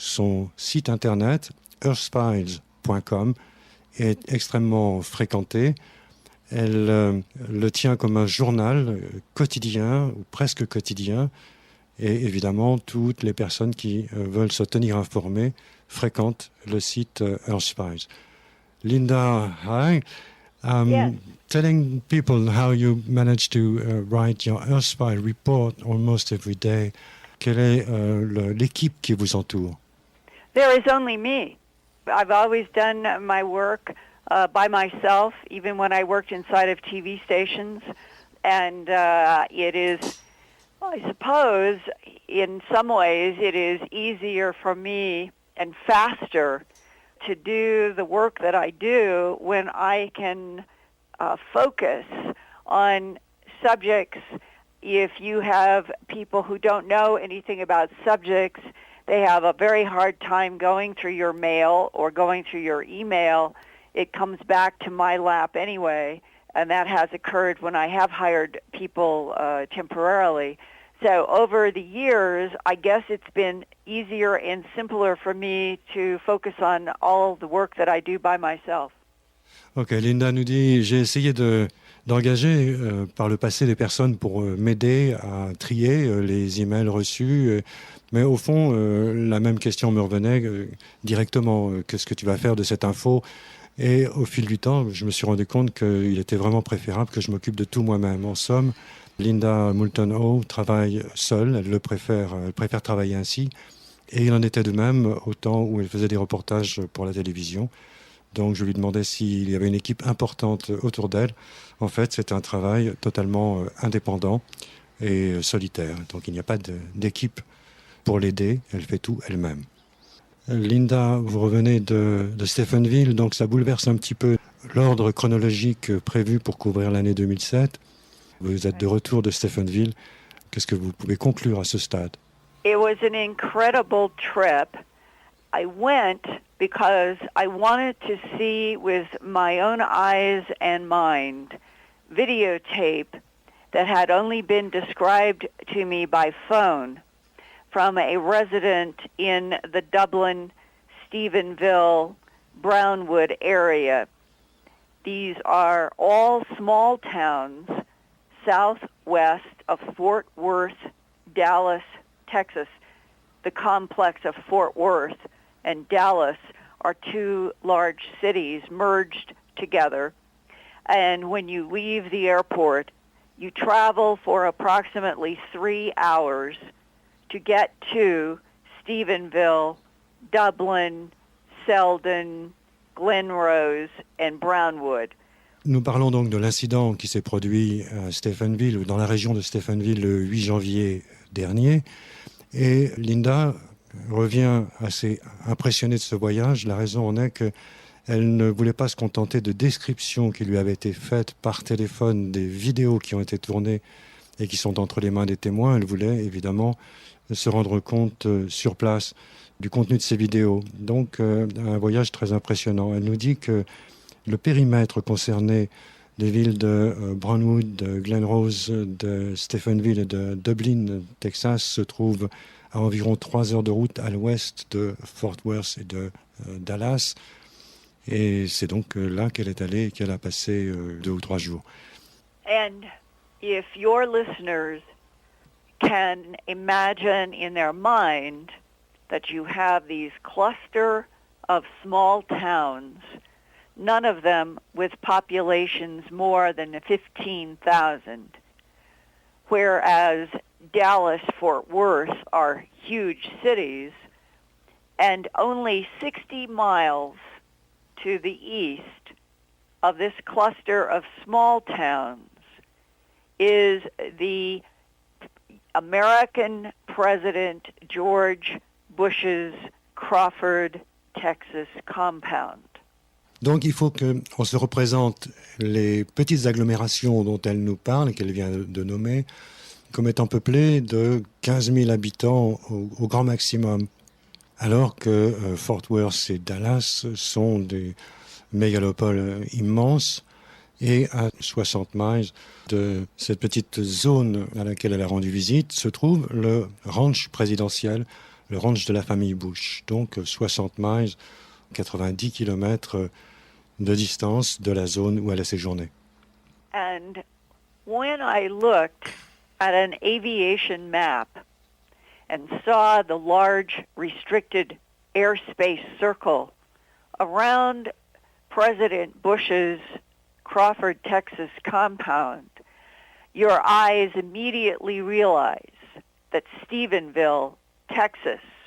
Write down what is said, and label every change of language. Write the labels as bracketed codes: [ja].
[fr] Son site internet, earthfiles.com, est extrêmement fréquenté. Elle le tient comme un journal quotidien, ou presque quotidien, et évidemment, toutes les personnes qui veulent se tenir informées fréquentent le site Earthfiles. [en] Linda, hi. Yes. Telling people how you manage to write your Earthfile report almost every day. [fr] Quelle est l'équipe qui vous entoure? [en] There is only me. I've always done my work by myself, even when I worked inside of TV stations. And it is, I suppose, in some ways, it is easier for me and faster to do the work that I do when I can focus on subjects. If you have people who don't know anything about subjects, they have a very hard time going through your mail or going through your email. It comes back to my lap anyway, and that has occurred when I have hired people temporarily. So over the years, I guess it's been easier and simpler for me to focus on all the work that I do by myself. [fr] Ok, Linda nous dit, j'ai essayé d'engager par le passé des personnes pour m'aider à trier les emails reçus, mais au fond, la même question me revenait directement, qu'est-ce que tu vas faire de cette info? Et au fil du temps, je me suis rendu compte qu'il était vraiment préférable que je m'occupe de tout moi-même. En somme, Linda Moulton Howe travaille seule, elle préfère travailler ainsi, et il en était de même au temps où elle faisait des reportages pour la télévision. Donc je lui demandais s'il y avait une équipe importante autour d'elle. En fait, c'est un travail totalement indépendant et solitaire. Donc il n'y a pas d'équipe pour l'aider, elle fait tout elle-même. Linda, vous revenez de Stephenville, donc ça bouleverse un petit peu l'ordre chronologique prévu pour couvrir l'année 2007. Vous êtes de retour de Stephenville. Qu'est-ce que vous pouvez conclure à ce stade? [en] It was an incredible trip. I went because I wanted to see with my own eyes and mind videotape that had only been described to me by phone from a resident in the Dublin, Stephenville, Brownwood area. These are all small towns southwest of Fort Worth, Dallas, Texas. The complex of Fort Worth and Dallas are two large cities merged together. And when you leave the airport, you travel for approximately 3 hours to get to Stephenville, Dublin, Selden, Glenrose, and Brownwood. [fr] Nous parlons donc de l'incident qui s'est produit à Stephenville, ou dans la région de Stephenville, le 8 janvier dernier. Et Linda revient assez impressionnée de ce voyage. La raison en est qu'elle ne voulait pas se contenter de descriptions qui lui avaient été faites par téléphone, des vidéos qui ont été tournées et qui sont entre les mains des témoins. Elle voulait évidemment se rendre compte sur place du contenu de ces vidéos. Donc, un voyage très impressionnant. Elle nous dit que le périmètre concerné des villes de Brownwood, de Glen Rose, de Stephenville et de Dublin, Texas, se trouve à environ 3 heures de route à l'ouest de Fort Worth et de Dallas. Et c'est donc là qu'elle est allée et qu'elle a passé 2 ou 3 jours. [en] And if your listeners can imagine in their mind that you have these cluster of small towns, none of them with populations more than 15,000, whereas Dallas, Fort Worth are huge cities, and only 60 miles to the east of this cluster of small towns is the American President George Bush's Crawford, Texas compound. [fr] Donc il faut qu'on se représente les petites agglomérations dont elle nous parle et qu'elle vient de nommer comme étant peuplées de 15 000 habitants au grand maximum, alors que Fort Worth et Dallas sont des mégalopoles immenses. Et à 60 miles de cette petite zone à laquelle elle a rendu visite se trouve le ranch présidentiel, le ranch de la famille Bush. Donc 60 miles, 90 kilomètres de distance de la zone où elle a séjourné. [en] And when I looked at an aviation map and saw the large restricted airspace circle around President Bush's Crawford, Texas compound, your eyes immediately realize that Stephenville, Texas,